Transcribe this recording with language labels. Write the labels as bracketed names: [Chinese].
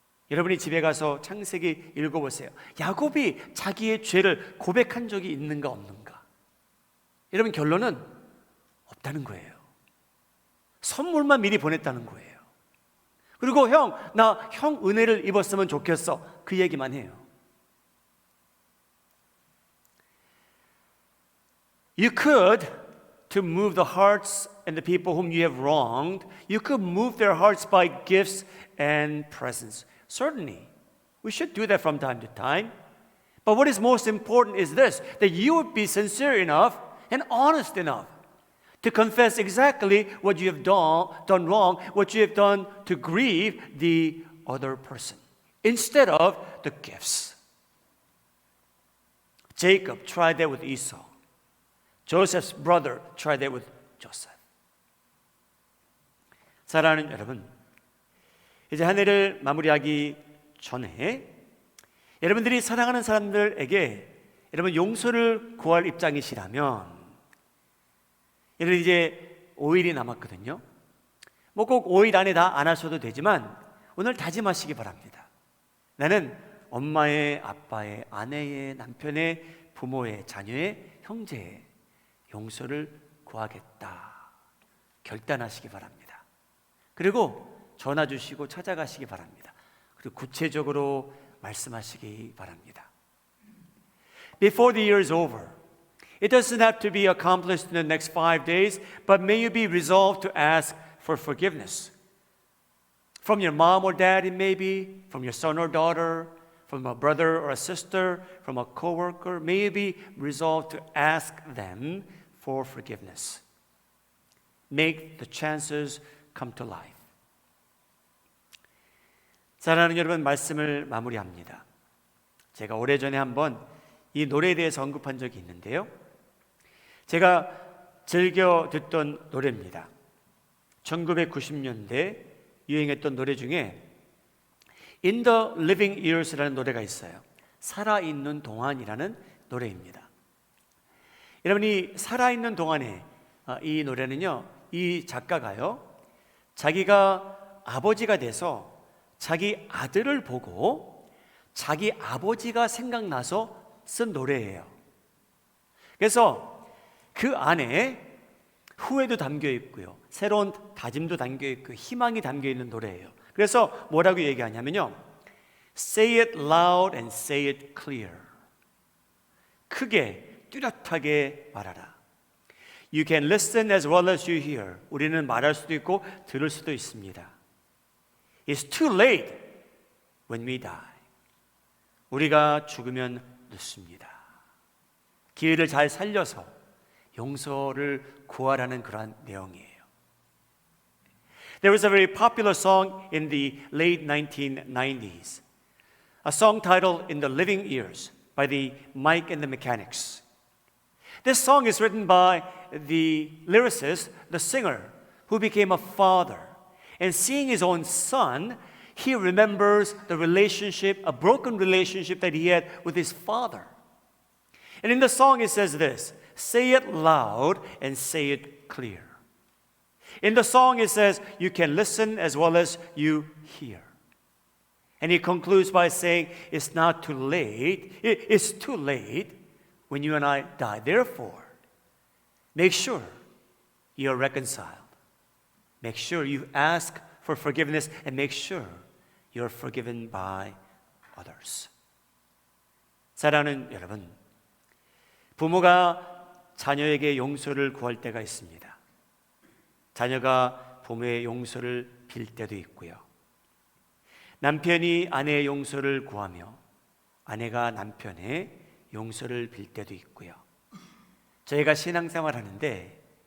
[Korean] 여러분이 집에 가서 창세기 읽어보세요. 야곱이 자기의 죄를 고백한 적이 있는가 없는가? 여러분, 결론은 없다는 거예요. 선물만 미리 보냈다는 거예요. 그리고 나 형 은혜를 입었으면 좋겠어, 그 얘기만 해요. [English] You could, to move the hearts and the people whom you have wronged, you could move their hearts by gifts and presents. Certainly, we should do that from time to time. But what is most important is this, that you would be sincere enough and honest enough to confess exactly what you have done wrong, what you have done to grieve the other person, instead of the gifts. Jacob tried that with Esau. Joseph's brother tried that with Joseph. [Korean] 사랑하는 여러분, 이제 한 해를 마무리하기 전에 여러분들이 사랑하는 사람들에게 여러분 용서를 구할 입장이시라면, 여러분 이제 5일이 남았거든요. 뭐 꼭 5일 안에 다 안 하셔도 되지만 오늘 다짐하시기 바랍니다. 나는 엄마의, 아빠의, 아내의, 남편의, 부모의, 자녀의, 형제의 용서를 구하겠다 결단하시기 바랍니다. 그리고 전화 주시고 찾아가시기 바랍니다. 그리고 구체적으로 말씀하시기 바랍니다. [English] Before the year is over, it doesn't have to be accomplished in the next 5 days, but may you be resolved to ask for forgiveness. From your mom or dad, it may be, from your son or daughter, from a brother or a sister, from a coworker. May you be resolved to ask them for forgiveness. Make the chances come to life. [Korean] 사랑하는 여러분, 말씀을 마무리합니다. 제가 오래전에 한번 이 노래에 대해서 언급한 적이 있는데요. 제가 즐겨 듣던 노래입니다. 1990년대 유행했던 노래 중에 In the Living Years라는 노래가 있어요. 살아있는 동안이라는 노래입니다. 여러분이 살아있는 동안에 이 노래는요, 이 작가가요, 자기가 아버지가 돼서 자기 아들을 보고 자기 아버지가 생각나서 쓴 노래예요. 그래서 그 안에 후회도 담겨 있고요, 새로운 다짐도 담겨 있고 희망이 담겨 있는 노래예요. 그래서 뭐라고 얘기하냐면요, [English] Say it loud and say it clear. [Korean] 크게 뚜렷하게 말하라. [English] You can listen as well as you hear. [Korean] 우리는 말할 수도 있고 들을 수도 있습니다. [English] It's too late when we die. [Korean] 우리가 죽으면 늦습니다. 기회를 잘 살려서 용서를 구하라는 그러한 내용이에요. [English] There was a very popular song in the late 1990s. A song titled In the Living Years by the Mike and the Mechanics. This song is written by the lyricist, the singer, who became a father. And seeing his own son, he remembers the relationship, a broken relationship that he had with his father. And in the song it says this, say it loud and say it clear. In the song it says, you can listen as well as you hear. And he concludes by saying, it's not too late, it's too late when you and I die. Therefore, make sure you're reconciled. Make sure you ask for forgiveness and make sure you're forgiven by others. [Korean] 사랑하는 여러분, 부모가 자녀에게 용서를 구할 때가 있습니다. 자녀가 부모의 용서를 빌 때도 있고요. 남편이 아내의 용서를 구하며 아내가 남편의 용서를 빌 때도 있고요. 저희가 신앙생활 하는데